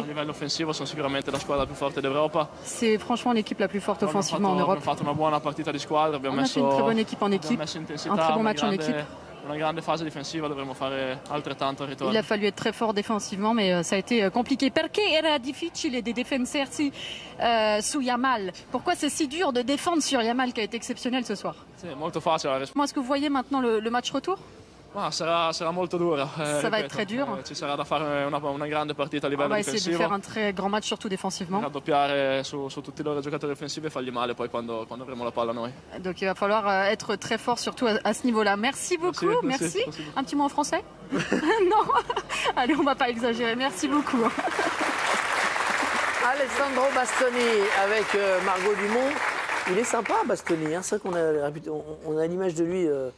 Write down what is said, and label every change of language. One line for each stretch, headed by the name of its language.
Italian: A livello offensivo sono sicuramente la squadra più forte d'Europa.
French: C'est franchement l'équipe la plus forte offensivement en Europe.
Italian: Abbiamo fatto una buona partita di squadra,
French: On a fait une très bonne équipe en équipe,
Italian: messo intensità,
French: un très bon match en équipe.
Italian: una grande fase difensiva, dovremo fare altrettanto al ritorno.
French: Il a fallu être très fort défensivement, mais ça a été compliqué.
Italian: Perché era difficile di difendersi su Yamal?
French: Pourquoi c'est si dur de défendre sur Yamal qui a été exceptionnel ce soir?
Italian: Sì, molto facile la risposta.
French: Comment est-ce que vous voyez maintenant le match retour?
Italian: Ma sarà molto dura.
French: Ça va être très dur.
Italian: Ci sarà da fare una grande partita a livello
French: On va essayer de
Italian: difensivo.
French: faire un très grand match, surtout défensivement.
Italian: Raddoppiare su tutti i loro giocatori offensivi e fargli male poi quando avremo la palla noi.
French: Donc il va falloir être très fort, surtout à ce niveau-là. Merci beaucoup, merci. Un petit mot en français? Non. Allez, on va pas exagérer. Merci beaucoup. Alessandro Bastoni avec Margot Dumont. Il est sympa, Bastoni. Hein. C'est vrai qu'on a l'image de lui.